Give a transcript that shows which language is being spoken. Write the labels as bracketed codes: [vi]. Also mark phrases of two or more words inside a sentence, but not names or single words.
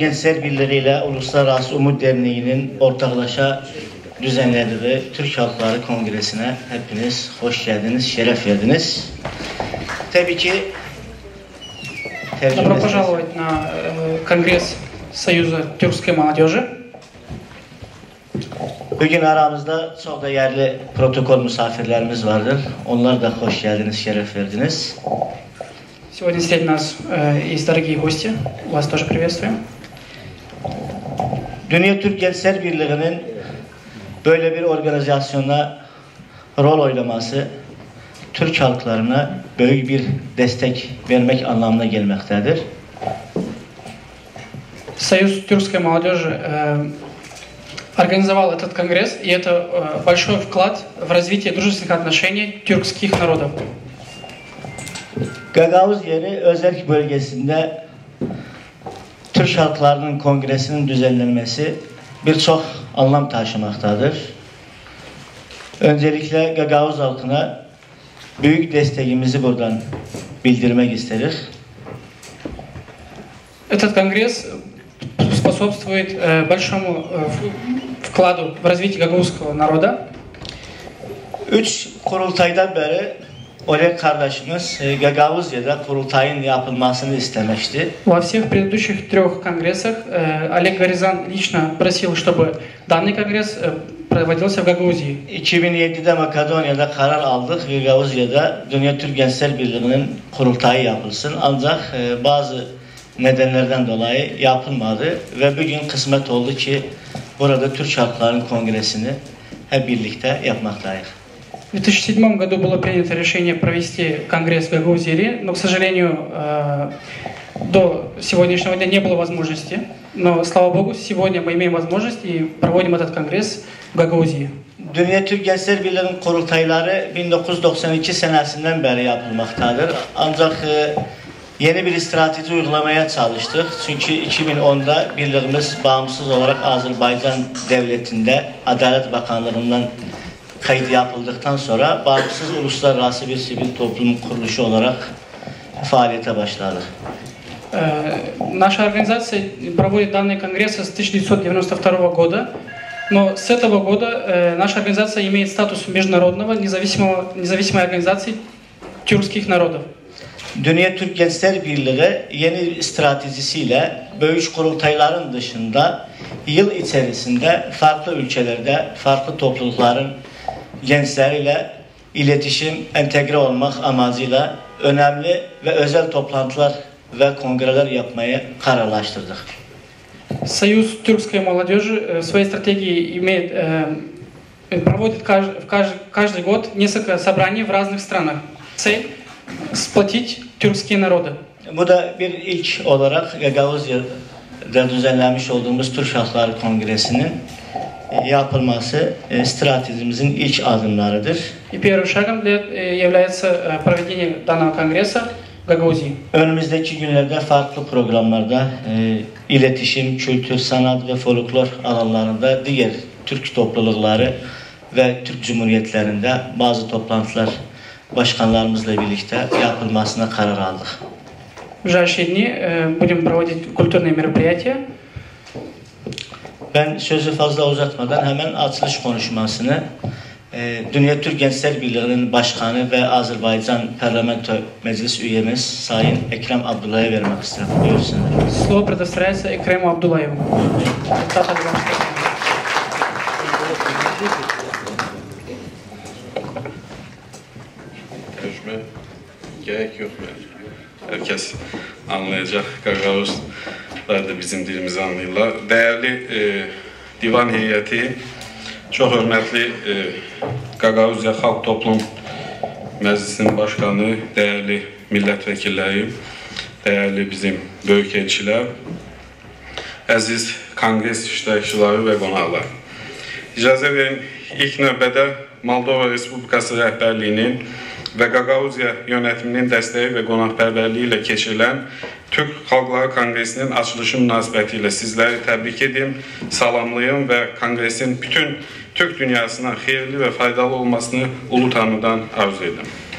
[tr] Gençler Birliği ile Uluslararası Umut Derneği'nin ortaklaşa düzenlediği Türk Halkları Kongresi'ne hepiniz hoş geldiniz, şeref verdiniz. Tabii ki [ru] Добро пожаловать на Конгресс Союза тюркской молодежи. [tr] Bugün aramızda çok değerli protokol misafirlerimiz vardır. Onlar da hoş geldiniz, şeref verdiniz. [ru] Сегодня среди нас есть дорогие гости. Вас тоже приветствуем. [tr] Dünya Türk Gençler Birliği'nin böyle bir organizasyona rol oynaması Türk halklarına büyük bir destek vermek anlamına gelmektedir. [ru] Союз тюркской молодежи организовал этот конгресс, и это большой вклад в развитие дружественных отношений тюркских народов. [tr] Gagavuz yeri Özerk bölgesinde Türk halklarının kongresinin düzenlenmesi birçok anlam taşımaktadır. Öncelikle Gagavuz halkına büyük desteğimizi buradan bildirmek isteriz. [ru] Этот конгресс способствует большому вкладу в развитие гагаузского народа. [tr] 3 kurultaydan beri Oleg kardeşimiz Gagavuzya'da kurultayın yapılmasını istemişti. [ru] Во всех предыдущих 3 конгрессах Олег Горизан лично просил, чтобы данный конгресс проводился в Гагаузии. [tr] 2007'de Makedonya'da karar aldık. Gagavuzya'da Dünya Türk Gençler Birliği'nin kurultayı yapılsın. Ancak bazı nedenlerden dolayı yapılmadı ve bugün kısmet oldu ki burada Türk Halkların Kongresi'ni hep birlikte yapmaktayız. [ru] В 2007 году было принято решение провести конгресс в Гагаузии, но, к сожалению, до сегодняшнего дня не было возможности. Но, слава Богу, сегодня мы имеем возможность и проводим этот конгресс в Гагаузии. [tr] Dünya Türk Gençler Birliği'nin kurultayları 1992 senesinden beri yapılmaktadır. Ancak Yeni bir strateji uygulamaya çalıştık. Çünkü 2010'da birliğimiz bağımsız olarak Azerbaycan Devleti'nde Adalet Bakanlığı'ndan kayıt yapıldıktan sonra bağımsız uluslararası bir sivil toplum kuruluşu olarak faaliyete başladık. [ru] Наша организация проводит данные конгрессы с 1992 года, но с этого года наша организация имеет статус международного независимой организации тюркских народов. [tr] Dünya Türk Gençler Birliği yeni stratejisiyle böyük kurultayların dışında yıl içerisinde farklı ülkelerde farklı toplulukların gençleriyle iletişim, entegre olmak amacıyla önemli ve özel toplantılar ve kongreler yapmaya kararlaştırdık. [ru] Союз тюркской молодежи в своей стратегии проводит каждый год несколько собраний в разных странах. Цель – сплотить тюркские народы. [tr] Bu da bir ilk olarak Gagavuzya'da düzenlenmiş olduğumuz Türk Halkları Kongresi'nin yapılması stratejimizin ilk adımlarıdır. [ru] И первым шагом является проведение данного конгресса в Гагаузии. [tr] Önümüzdeki günlerde farklı programlarda iletişim, kültür, sanat ve folklor alanlarında diğer Türk toplulukları ve Türk Cumhuriyetlerinde bazı toplantılar başkanlarımızla birlikte yapılmasına karar aldık. [ru] В ближайшие дни будем проводить культурные мероприятия. [tr] Ben sözü fazla uzatmadan hemen açılış konuşmasını Dünya Türk Gençler Birliği'nin başkanı ve Azerbaycan Parlamento Meclis üyemiz Sayın Ekrem Abdullah'a vermek istedim. Buyursunlar. [ru] Слово предоставляется Экрему Абдуллаеву. [tr] Görüşmeye gerek yok bence. Herkes anlayacak. [az] Gagavuzlar da bizim dilimizi anlayırlar. [tr] Değerli divan heyeti, [az] çok hörmətli Qaqavuzya Xalq Toplum Məclisinin başkanı, değerli milletvekilləri, değerli bizim böyük elçilər, əziz kongres iştirakçıları və qonaqlar. İcazə verin, ilk növbədə Moldova Respublikası rəhbərliyinin və Qaqavuzya yönetiminin dəstəyi və qonaqpərvərliyi ilə keçirilən Türk Xalqları Kongresinin açılışı münasibətilə sizləri təbrik edim, salamlayım və kongresin bütün Türk dünyasına xeyirli və faydalı olmasını ulu tanrıdan arzu edim.